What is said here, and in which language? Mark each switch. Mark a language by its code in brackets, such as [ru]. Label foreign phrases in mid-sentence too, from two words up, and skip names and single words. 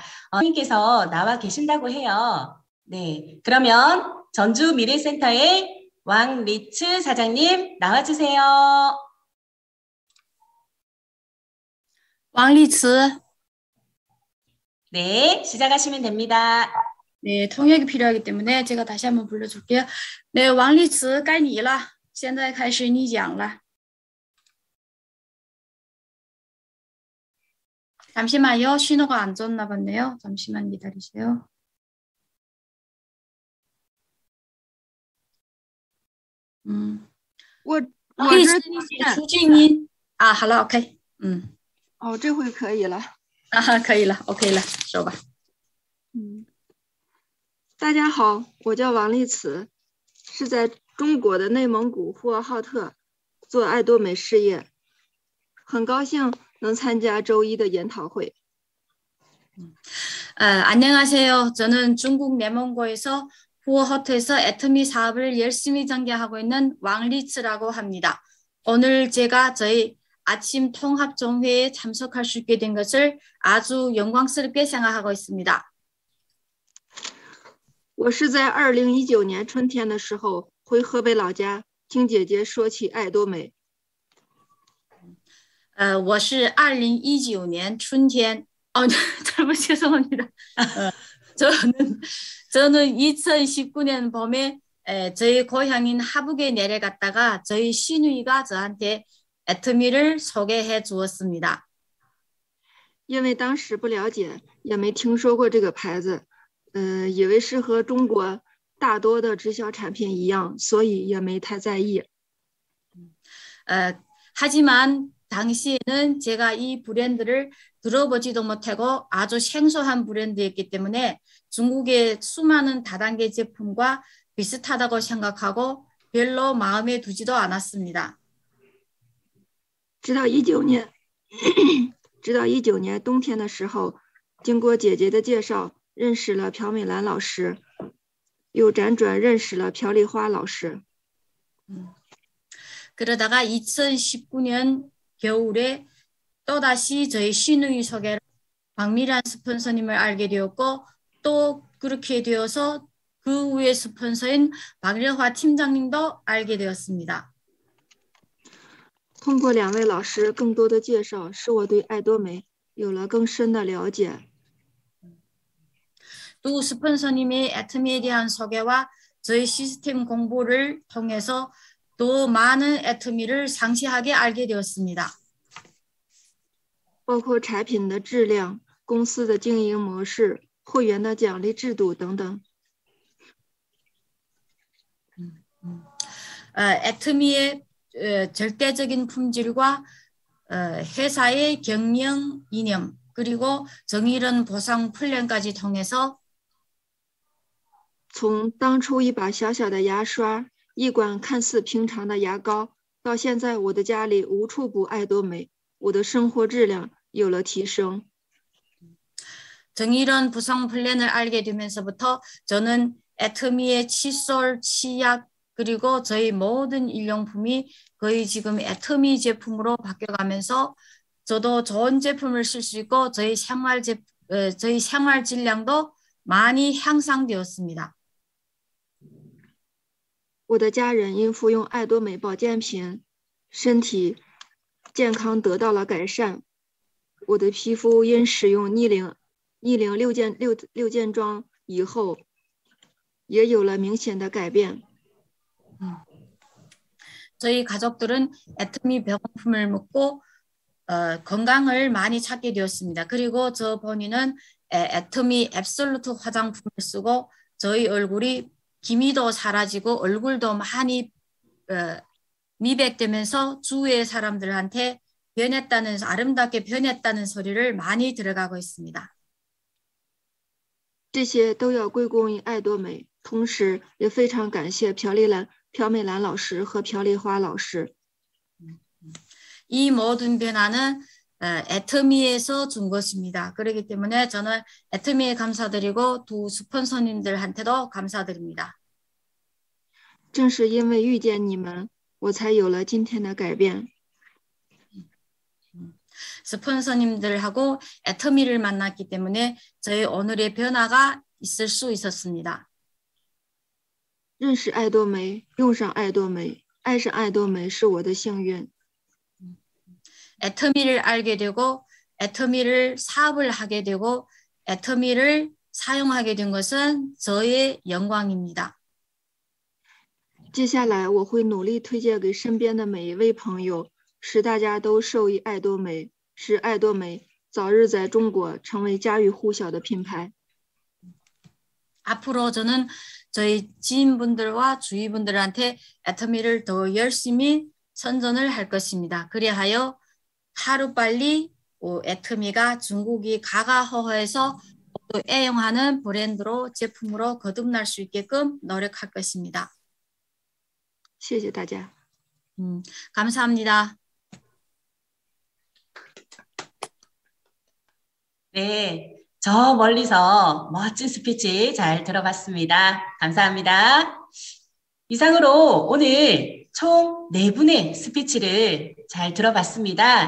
[ko] 선생님께서 나와 계신다고 해요. 네, 그러면 전주 미래센터의 왕리츠 사장님 나와주세요. 왕리츠. 네, 시작하시면 됩니다. 네, 통역이 필요하기 때문에 제가 다시 한번 불러줄게요. [zh] 네, 왕리츠 该你了现在开始你讲了 잠시만요. [ko] 신호가 안 좋나 봤네요. 잠시만 기다리세요. [zh] 我可以这出静音啊，好了 OK 这回可以了。可以了 OK 了，说吧。大家好，我叫王丽慈，是在中国的内蒙古呼和浩特做爱多美事业，很高兴能参加周一的研讨会。 [ko] 안녕하세요. 저는 중국 내몽고에서 후어허트에서 애터미 사업을 열심히 전개하고 있는 왕리츠라고 합니다. 오늘 제가 저희 아침 통합종회에 참석할 수 있게 된 것을 아주 영광스럽게 생각하고 있습니다. [zh] 我是在2019年春天的时候回河北老家，听姐姐说起爱多美。我是2019年春天 [ko] 잘못 죄송합니다. 저는 2019년 봄에 저희 고향인 하북에 내려갔다가 저희 시누이가 저한테 애터미를 소개해 주었습니다. [zh] 因为当时不了解，也没听说过这个牌子，以为是和中国大多的直销产品一样，所以也没太在意。 [ko] 하지만 당시에는 제가 이 브랜드를 들어보지도 못하고 아주 생소한 브랜드였기 때문에 중국의 수많은 다단계 제품과 비슷하다고 생각하고 별로 마음에 두지도 않았습니다. [zh] 直到19年冬天的时候，经过姐姐的介绍，认识了朴美兰老师，又辗转认识了朴丽花老师。 [ko] 그러다가 2019년 겨울에 또다시 저희 시누이 소개로 박미란 스폰서님을 알게 되었고 또 그렇게 되어서 그 후에 스폰서인 박려화 팀장님도 알게 되었습니다. [zh] 通过两位老师更多的介绍，使我对爱多美有了更深的了解。 [ko] 두 스폰서님의 애터미에 대한 소개와 저희 시스템 공부를 통해서 더 많은 애터미를 상세하게 알게 되었습니다. [zh] 包括产品的质量、公司的经营模式、会员的奖励制度等等。 [ko] 애터미의 절대적인 품질과 회사의 경영 이념 그리고 정의로운 보상 플랜까지 통해서 [zh] 从当初一把小小的牙刷，一管看似平常的牙膏，到现在我的家里无处不爱多美，我的生活质量有了提升。 [ko] 정의로운 보상 플랜을 알게 되면서부터 저는 애터미의 칫솔, 치약 그리고 저희 모든 일용품이 거의 지금 애터미 제품으로 바뀌어가면서 저도 좋은 제품을 쓸 수 있고 저희 생활 질량도 많이 향상되었습니다. [zh] 我的家人因服用爱多美保健品，身体健康得到了改善。我的皮肤因使用逆龄六件装以后，也有了明显的改变。 [ko] 저희 가족들은 애터미 병원품을 먹고 건강을 많이 찾게 되었습니다. 그리고 저 본인은 애터미 앱솔루트 화장품을 쓰고 저희 얼굴이 기미도 사라지고 얼굴도 많이 미백되면서 주위의 사람들한테 아름답게 변했다는 소리를 많이 들어가고 있습니다. [zh] 这些都要归功于爱多美，同时也非常感谢朴美兰老师和朴丽花老师。 [ko] 이 모든 변화는 애터미에서 준 것입니다. 그렇기 때문에 저는 애터미에 감사드리고 두 스폰서님들한테도 감사드립니다. [zh] 正是因为遇见你们，我才有了今天的改变。 [ko] 스폰서님들하고 애터미를 만났기 때문에 저희 오늘의 변화가 있을 수 있었습니다. [zh] 认识爱多美，用上爱多美，爱上爱多美是我的幸运。 [ko] 애터미를 알게 되고 애터미를 사업을 하게 되고 애터미를 사용하게 된 것은 저의 영광입니다. [zh] 接下来我会努力推荐给身边的每一位朋友，使大家都受益爱多美，使爱多美早日在中国成为家喻户晓的品牌。 [ko] 앞으로 저는 저희 지인분들과 주위분들한테 애터미를 더 열심히 선전을 할 것입니다. 그리하여 하루빨리 애터미가 중국이 가가허허해서 또 애용하는 브랜드로 제품으로 거듭날 수 있게끔 노력할 것입니다. [zh] 谢谢大家。 [ko] 감사합니다. 네, 저 멀리서 멋진 스피치 잘 들어봤습니다. 감사합니다. 이상으로 오늘 총 4분의 스피치를 잘 들어봤습니다.